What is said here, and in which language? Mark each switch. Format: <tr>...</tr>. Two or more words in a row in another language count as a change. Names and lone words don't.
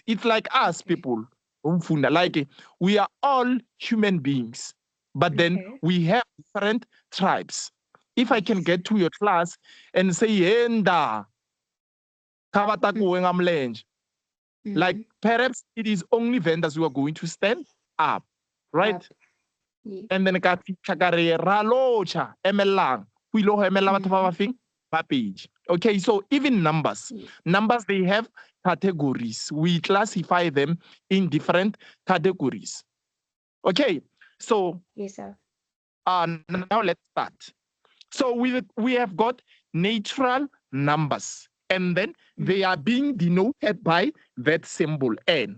<en>It's like us people, like we are all human beings, but then Okay. we have different tribes. If I can Yes. get to your class and say, "Yenda, kabata kuwe ngamlenje," like perhaps it is only vendors who are going to stand up, right? Up. Yes. And then</en> <tn>ka fitlha ka re ra locha emelang go ile go emela batho ba ba feng ba page.</tn> <en>Okay, so even numbers, they have categories. We classify them in different categories. Okay, so Yes, sir. now let's start. So we have got natural numbers, and then they are being denoted by that symbol n.</en>